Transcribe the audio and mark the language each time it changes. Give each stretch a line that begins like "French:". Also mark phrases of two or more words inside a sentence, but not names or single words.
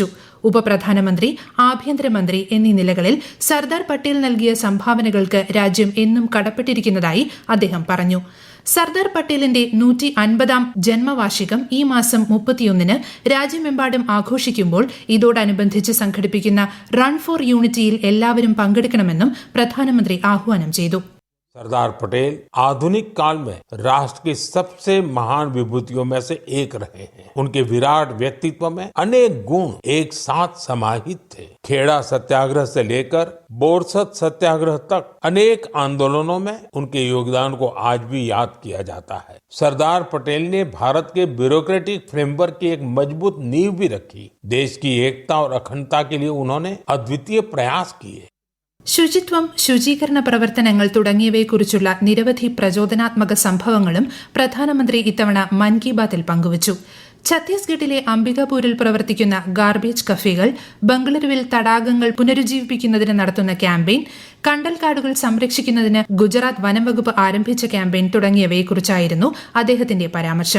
Malayalam: ഉപപ്രധാനമന്ത്രി, ആഭ്യന്തരമന്ത്രി എന്നീ നിലകളിൽ സർദാർ പട്ടേൽ നൽകിയ സംഭാവനകൾക്ക് രാജ്യം എന്നും കടപ്പെട്ടിരിക്കുന്നതായി അദ്ദേഹം പറഞ്ഞു. സർദാർ പട്ടേലിന്റെ 150ാം ജന്മവാർഷികം ഈ മാസം 31-ന് രാജ്യമെമ്പാടും ആഘോഷിക്കുമ്പോൾ ഇതോടനുബന്ധിച്ച് സംഘടിപ്പിക്കുന്ന റൺ ഫോർ യൂണിറ്റിയിൽ എല്ലാവരും പങ്കെടുക്കണമെന്നും പ്രധാനമന്ത്രി ആഹ്വാനം ചെയ്തു.
Hindi: सरदार पटेल आधुनिक काल में राष्ट्र की सबसे महान विभूतियों में से एक रहे हैं। उनके विराट व्यक्तित्व में अनेक गुण एक साथ समाहित थे। खेड़ा सत्याग्रह से लेकर बोरसद सत्याग्रह तक अनेक आंदोलनों में उनके योगदान को आज भी याद किया जाता है। सरदार पटेल ने भारत के ब्यूरोक्रेटिक फ्रेमवर्क की एक मजबूत नींव भी रखी। देश की एकता और अखंडता के लिए उन्होंने अद्वितीय प्रयास किए.
Malayalam: ശുചിത്വം, ശുചീകരണ പ്രവർത്തനങ്ങൾ തുടങ്ങിയവയെക്കുറിച്ചുള്ള നിരവധി പ്രചോദനാത്മക സംഭവങ്ങളും പ്രധാനമന്ത്രി ഇത്തവണ മൻ കി ബാത്തിൽ പങ്കുവച്ചു. ഛത്തീസ്ഗഡിലെ അംബികാപൂരിൽ പ്രവർത്തിക്കുന്ന ഗാർബേജ് കഫേകൾ, ബംഗളൂരുവിൽ തടാകങ്ങൾ പുനരുജ്ജീവിപ്പിക്കുന്നതിന് നടത്തുന്ന ക്യാമ്പയിൻ, കണ്ടൽക്കാടുകൾ സംരക്ഷിക്കുന്നതിന് ഗുജറാത്ത് വനംവകുപ്പ് ആരംഭിച്ച ക്യാമ്പയിൻ തുടങ്ങിയവയെക്കുറിച്ചായിരുന്നു അദ്ദേഹത്തിന്റെ പരാമർശം.